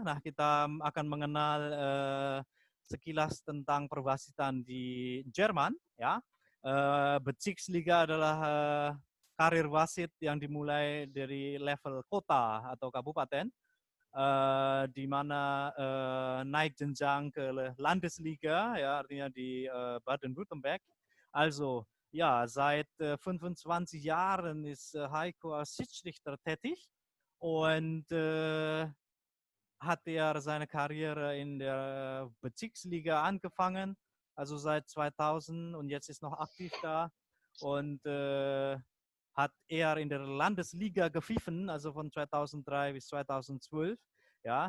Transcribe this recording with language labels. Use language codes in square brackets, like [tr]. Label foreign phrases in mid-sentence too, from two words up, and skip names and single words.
[id] Nah, kita akan mengenal sekilas tentang perwasitan di Jerman. Ya, Bezirksliga adalah karir wasit yang dimulai dari level kota atau kabupaten, di mana naik jenjang ke Landesliga, ya artinya di Baden-Württemberg. [de] Also ja, seit 25 Jahren ist Heiko als Schiedsrichter tätig und hat er seine Karriere in der Bezirksliga angefangen, also seit 2000 und jetzt ist noch aktiv da und hat er in der Landesliga gepfiffen, also von 2003 bis 2012, ja.